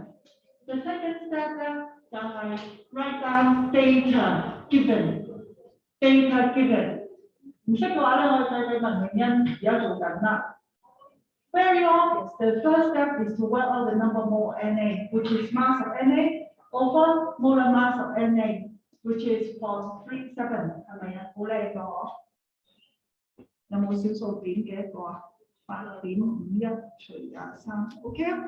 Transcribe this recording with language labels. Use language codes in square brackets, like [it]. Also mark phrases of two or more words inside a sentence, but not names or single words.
[en] The second step write down data given. Data given. [yue] 唔識嘅話咧，我睇睇文明恩而家做緊啦。 [en] Very obvious. The first step is to work out the number mole Na, which is mass of Na over molar mass of Na, which is 0.37， [yue] 係咪啊？好叻個嗬！有冇小數點嘅一個啊？8.51除23 ，OK 啊？